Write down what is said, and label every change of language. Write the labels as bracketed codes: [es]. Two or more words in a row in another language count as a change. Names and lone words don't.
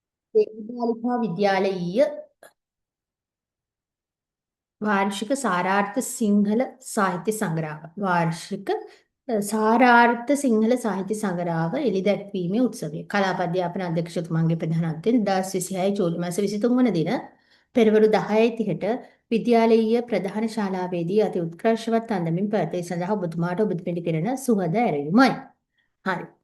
[si] බාලිකා විද්‍යාලීය වාර්ෂික සාරාර්ථ සිංහල සාහිත්‍ය සංග්‍රහ වාර්ෂික සාරාර්ථ සිංහල සාහිත්‍ය සංග්‍රහව එළිදැක්වීමේ උත්සවය කලාප අධ්‍යාපන අධ්‍යක්ෂතුමාගේ ප්‍රධානත්වයෙන් 2026 ජූලි මාස 23 වන දින පෙරවරු 10:30ට විද්‍යාලීය ප්‍රධාන ශාලාවේදී අති උත්කර්ෂවත් අන්දමින් පැවැත්වී සඳහා ඔබතුමාට ඔබ පිළි කෙරෙන සුහද ඇරයුමයි. හරි.